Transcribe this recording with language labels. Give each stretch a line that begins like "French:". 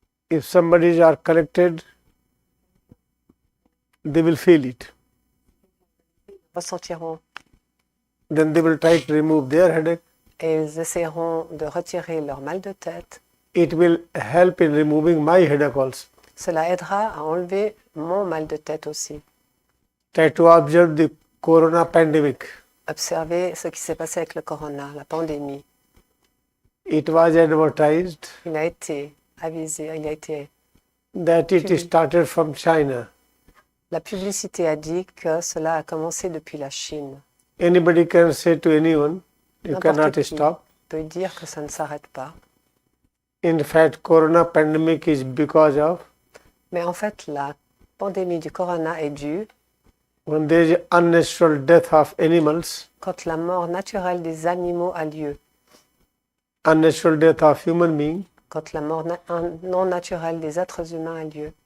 English: If somebody are connected, they will feel it.
French: Ressentiront.
English: Then they will try to remove their headache.
French: Et ils essaieront de retirer leur mal de tête.
English: It will help in removing my headache also.
French: Cela aidera à enlever mon mal de tête aussi.
English: Try to observe the corona pandemic.
French: Observez ce qui s'est passé avec le corona, la pandémie.
English: It was advertised
French: Il a été avisé, il a été...
English: that it started from China.
French: La publicité a dit que cela a commencé depuis la Chine.
English: Anybody can say to anyone, you
French: N'importe
English: cannot
French: qui
English: stop.
French: peut dire que ça ne s'arrête pas.
English: In fact, corona pandemic is because of
French: Mais en fait, la pandémie du corona est due
English: when there is unnatural death of animals,
French: quand la mort naturelle des animaux a lieu,
English: unnatural death of human being,
French: quand la mort non naturelle des êtres humains a lieu,